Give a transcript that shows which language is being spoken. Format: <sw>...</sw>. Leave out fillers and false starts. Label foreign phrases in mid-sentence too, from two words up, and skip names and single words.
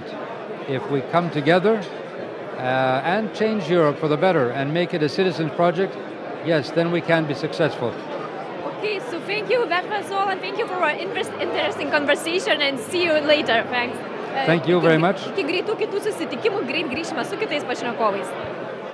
<en>If we come together and change Europe for the better and make it a citizens' project, yes, then we can be successful. Okay, so thank you, that was all, and thank you for our interesting conversation, and see you later. Thanks. Thank you very much.</en> <lt>Iki greitų kitų susitikimų, greit grįšime su kitais pašnekovais.</lt>